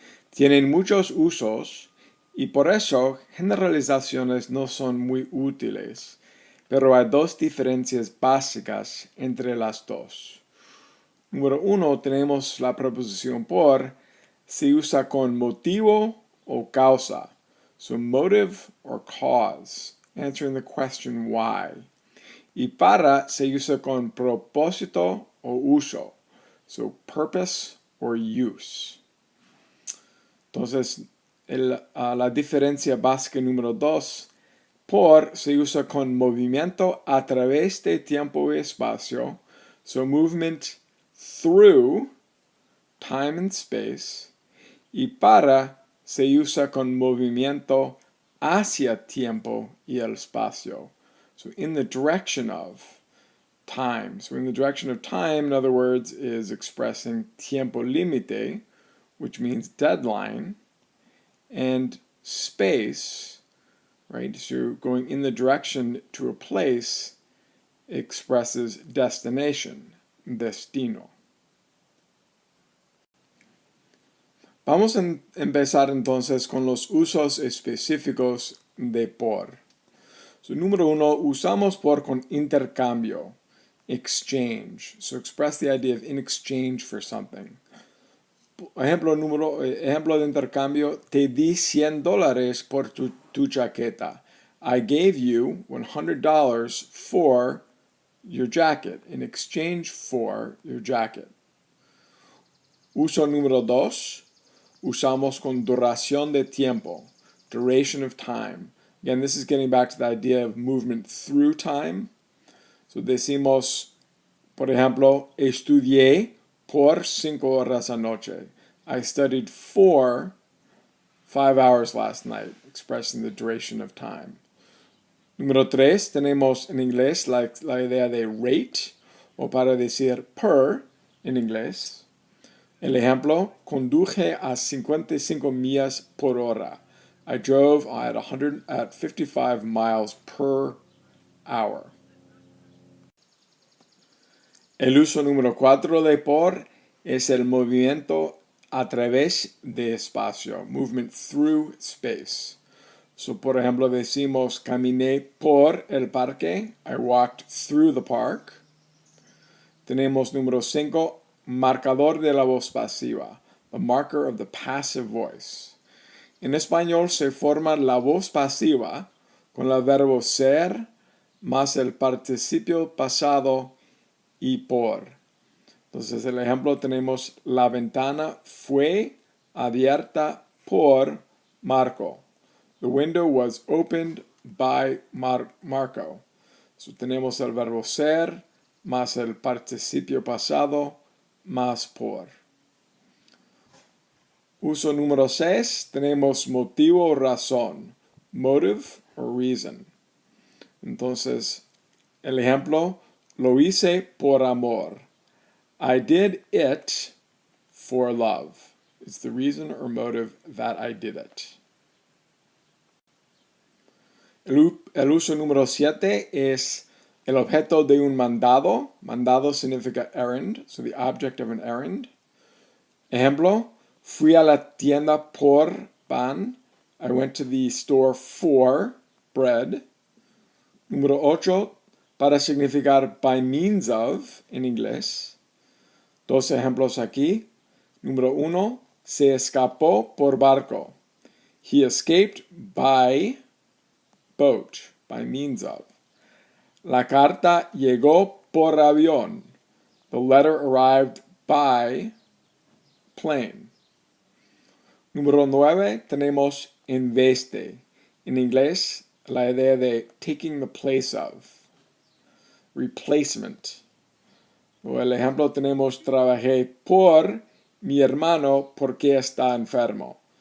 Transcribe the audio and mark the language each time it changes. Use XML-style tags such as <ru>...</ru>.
<es>Tienen muchos usos y por eso generalizaciones no son muy útiles, pero hay dos diferencias básicas entre las dos. Número uno, tenemos la preposición por, se usa con motivo o causa.</es> <en>So motive or cause, answering the question why.</en> <es>Y para se usa con propósito o uso.</es> <en>So purpose or use.</en> <es>Entonces, la diferencia básica número dos, por se usa con movimiento a través de tiempo y espacio.</es> <en>So movement through time and space.</en> <es>Y para se usa con movimiento hacia tiempo y el espacio.</es> <en>So in the direction of time. So in the direction of time, in other words, is expressing</en> <es>tiempo límite,</es> <en>which means deadline, and space, right? So going in the direction to a place expresses destination, destino.</en> <es>Vamos a empezar entonces con los usos específicos de por. So, número uno, usamos por con intercambio, exchange.</es> <en>So express the idea of in exchange for something.</en> <es>Ejemplo de intercambio, te di $100 por tu chaqueta.</es> <en>I gave you $100 for your jacket, in exchange for your jacket.</en> <es>Uso número dos, usamos con duración de tiempo,</es> <en>duration of time. Again, this is getting back to the idea of movement through time.</en> <es>So decimos, por ejemplo, estudié por 5 horas anoche.</es> <en>I studied for 5 hours last night, expressing the duration of time.</en> <es>Número 3, tenemos en inglés la idea de rate, o para decir per en inglés. El ejemplo, conduje a 55 millas por hora.</es> <en>I drove at 55 miles per hour.</en> <es>El uso número 4 de por es el movimiento a través de espacio,</es> <en>movement through space.</en> <es>So, por ejemplo, decimos caminé por el parque,</es> <en>I walked through the park.</en> <es>Tenemos número 5, marcador de la voz pasiva,</es> <en>the marker of the passive voice.</en> <es>En español se forma la voz pasiva con el verbo ser más el participio pasado y por. Entonces, el ejemplo tenemos la ventana fue abierta por Marco.</es> <en>The window was opened by Marco.</en> <es>So, tenemos el verbo ser más el participio pasado más por. Uso número 6, tenemos motivo o razón,</es> <en>motive or reason.</en> <es>Entonces, el ejemplo, lo hice por amor.</es> <en>I did it for love. It's the reason or motive that I did it.</en> <es>El uso número 7 es el objeto de un mandado. Mandado significa</es> <en>errand, so the object of an errand.</en> <es>Ejemplo, fui a la tienda por pan.</es> <en>I went to the store for bread.</en> <es>Número 8, para significar</es> <en>by means of</en> <es>en inglés. Dos ejemplos aquí. Número 1, se escapó por barco.</es> <en>He escaped by boat, by means of.</en> <es>La carta llegó por avión.</es> <en>The letter arrived by plane.</en> <es>Número 9, tenemos en vez de. En inglés, la idea de</es> <en>taking the place of.</en> <es>Replacement. O el ejemplo tenemos trabajé por mi hermano porque está enfermo.</es>